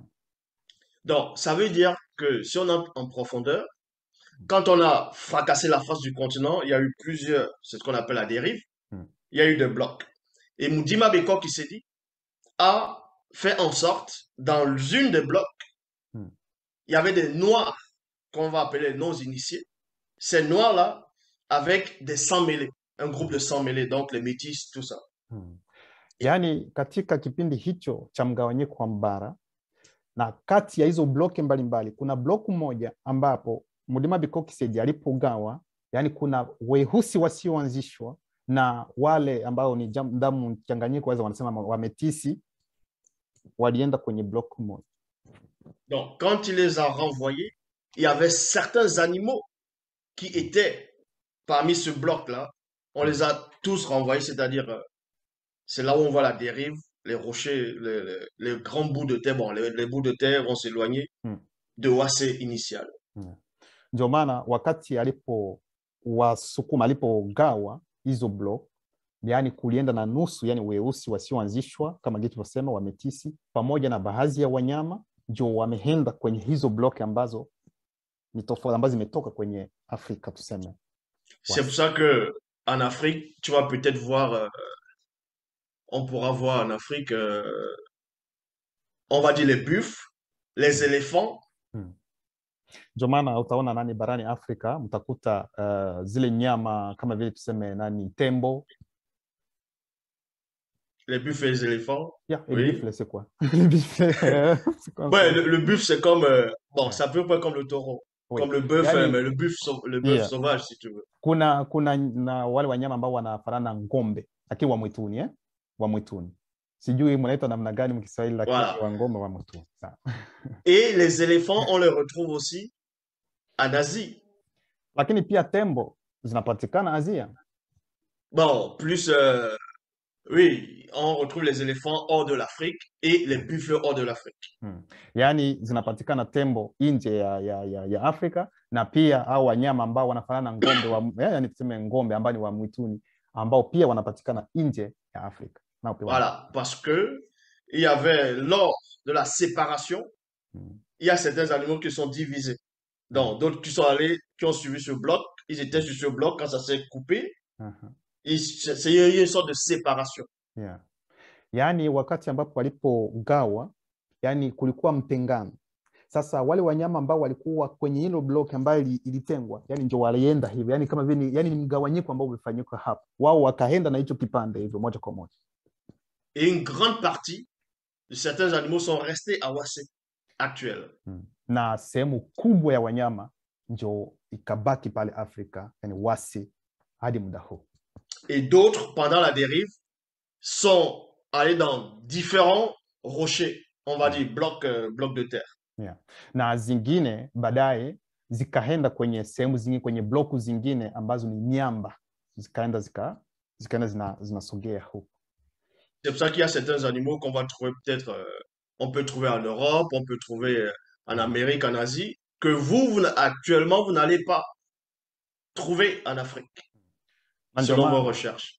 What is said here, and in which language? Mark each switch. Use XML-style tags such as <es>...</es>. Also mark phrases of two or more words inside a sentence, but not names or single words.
<fr>Donc, ça veut dire que si on entre en profondeur, quand on a fracassé la face du continent, il y a eu plusieurs, c'est ce qu'on appelle la dérive, il y a eu des blocs. Et Mundima Bekor Kisedi a fait en sorte, dans une des blocs, il y avait des noirs, qu'on va appeler les non-initiés. Ces noirs-là, avec des sans-mêlés, un groupe de sans-mêlés, donc les métis, tout ça.</fr> <sw>Yani katika kipindi hicho cha mgawanyiko wa mbara, na kati ya hizo bloki mbalimbali kuna bloku moja ambapo Mundima Bekor Kisedi alipogawa, yani kuna weusi wasioanzishwa na wale ambao ni damu mchanganyiko, waweza wanasema wametisi, walienda kwenye bloku moja.</sw> <fr>Donc, quand il les a renvoyés, il y avait certains animaux qui étaient parmi ce bloc-là. On les a tous renvoyés, c'est-à-dire, c'est là où on voit la dérive, les rochers, les grands bouts de terre. Bon, les bouts de terre vont s'éloigner de Oase initial.</fr> <sw>Ndio maana wakati alipowasukuma, alipogawa hizo block, yani kulienda na nusu, yani weusi wasioanzishwa kama gitu wasema wametisi, pamoja na baadhi ya wanyama, ndio wameenda kwenye hizo block ambazo ni tofauti, ambazo zimetoka kwenye Afrika tuseme.</sw> <fr>C'est pour ça que en Afrique, tu vas peut-être voir, on pourra voir en Afrique, on va dire les buffles, les éléphants.</fr> <sw>Ndio maana utaona nani barani Afrika mtakuta zile nyama kama vile tuseme nani tembo.</sw> <fr>Les buffles et les éléphants. Yeah, oui. Le buffle, c'est quoi? Le buffle, ouais, le buffle, c'est comme, bon, c'est à peu près comme le taureau. Oui. Comme le bœuf, yani, mais le bœuf sauvage, si tu veux.</fr> <sw>Kuna na wale wanyama ambao wanafanana ngombe, lakini wa mwituni, wa mwituni. Sijui mnaita namna gani mkiswahili, lakini voilà. Wa ngombe wa mwituni.</sw> <fr>Et les éléphants, on les retrouve aussi en Asie.</fr> <sw>Lakini pia tembo zinapatikana Asia.</sw> <fr>Bon, plus oui, on retrouve les éléphants hors de l'Afrique et les buffles hors de l'Afrique.</fr> <sw>Yani zinapatikana tembo nje ya Afrika, na pia hao wanyama ambao wanafanana ngombe yani tuseme ngombe ambao ni wa mwituni ambao pia wanapatikana nje ya Afrika.</sw> <fr>Voilà, parce que il y avait lors de la séparation, il y a certains animaux qui sont divisés. Donc d'autres qui sont allés, qui ont suivi ce bloc, ils étaient sur ce bloc quand ça s'est coupé. C'est une sorte de séparation. Yeah.</fr> <sw>Yani wakati ambapo walipogawa yani kulikuwa mtengano. Sasa wale wanyama ambao walikuwa kwenye hilo block ambayo ilitengwa, yani ndio walienda hivyo, yani kama vile yani ni mgawanyiko ambao umefanyika hapo, wao wakaenda na hicho kipande hivyo moja kwa moja.</sw> <fr>Et une grande partie de certains animaux sont restés à Wassé actuel.</fr> <sw>Na sehemu kubwa ya wanyama ndio ikabaki pale Afrika, yani Wassé hadi muda huu.</sw> <fr>Et d'autres, pendant la dérive, sont allés dans différents rochers, on va dire blocs de terre. Yeah.</fr> <sw>Na zingine baadaye zikaenda kwenye sehemu zingine, kwenye bloku zingine ambazo ni miamba, zikaenda zinasogea huko.</sw> <fr>C'est pour ça qu'il y a certains animaux qu'on va trouver peut-être, on peut trouver en Europe, on peut trouver en Amérique, en Asie, que actuellement, vous n'allez pas trouver en Afrique, selon vos recherches.</fr>